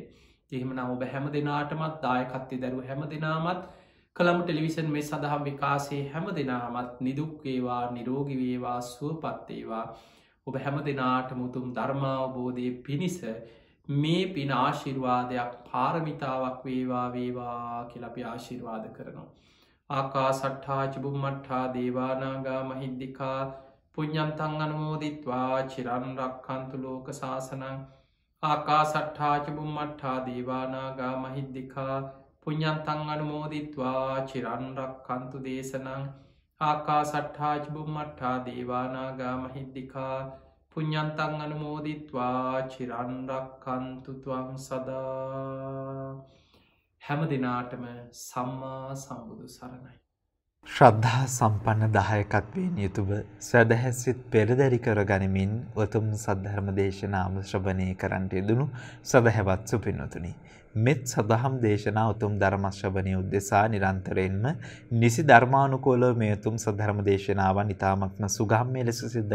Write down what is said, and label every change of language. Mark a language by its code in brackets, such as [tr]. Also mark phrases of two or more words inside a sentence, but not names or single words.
[si] එහෙම නම් ඔබ හැම දෙනාටමත් දායකත්තේ දැරු හැම දෙනාමත් කළම ටෙලිවිෂන් මේ සඳහම් විකාසේ හැම දෙනාමත් නිදුක්වේවා නිරෝගිවේවා සුවපත්තේවා ඔබ හැම දෙනාට මුතුම් ධර්මාවබෝධය පිණිස මේ පින ආශිර්වාදයක් පාරමිතාවක් වේවා වේවා කියලපි ආශිර්වාද කරනවා. [pi] ආකා සට්ඨා චුම්මට්ඨා දේවානාගා මහිද්දිකා පුඤ්ඤන්තං අනුමෝදිත්වා චිරන් රක්ඛන්තු ලෝක සාසනං ආකා සට්ඨා චුම්මට්ඨා දේවානාගා මහිද්දිකා පුඤ්ඤන්තං අනුමෝදිත්වා චිරන් රක්ඛන්තු දේශනං ආකා සට්ඨා චුම්මට්ඨා දේවානාගා මහිද්දිකා පුඤ්ඤන්තං අනුමෝදිත්වා චිරන් රක්ඛන්තු ත්වං සදා. [si] හැම දිනාටම සම්මා සම්බුදු සරණයි. ශ්‍රද්ධා සම්පන්න දායකත්වයෙන් යුතුව සදහැසිත පෙරදරි කර ගනිමින් උතුම් සද්ධර්ම දේශනාව ශ්‍රවණය කරන්නට යෙදුණු සදහැවත් සුපින්වතුනි. මෙත් සදහම් දේශනා උතුම් ධර්ම ශ්‍රවණය උදෙසා නිරන්තරයෙන්ම නිසි ධර්මානුකූලව මේ උතුම් සද්ධර්ම දේශනාවන් ඉතාමත්ම සුගම්‍ය ලෙස සිද්ධ